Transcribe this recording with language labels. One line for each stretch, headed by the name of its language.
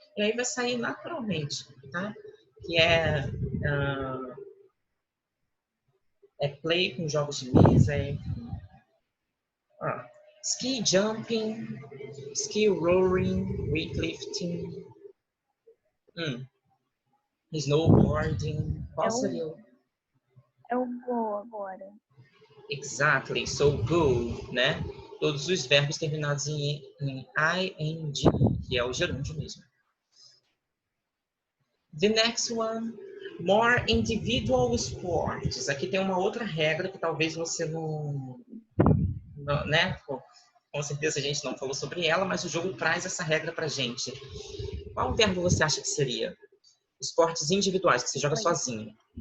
Portuguese: E aí vai sair naturalmente, tá? Que é play com jogos de mesa, ski jumping, ski rowing, weightlifting, snowboarding. Qual seria o... É o go agora.
English: Exactly. So, go, né?
Portuguese: Todos os verbos terminados em ing, que é o gerúndio mesmo.
English: The next one, more individual sports.
Portuguese: Aqui tem uma outra regra que talvez você não né? Com certeza a gente não falou sobre ela, mas o jogo traz essa regra pra gente. Qual verbo você acha que seria? Esportes individuais, que você joga sozinho.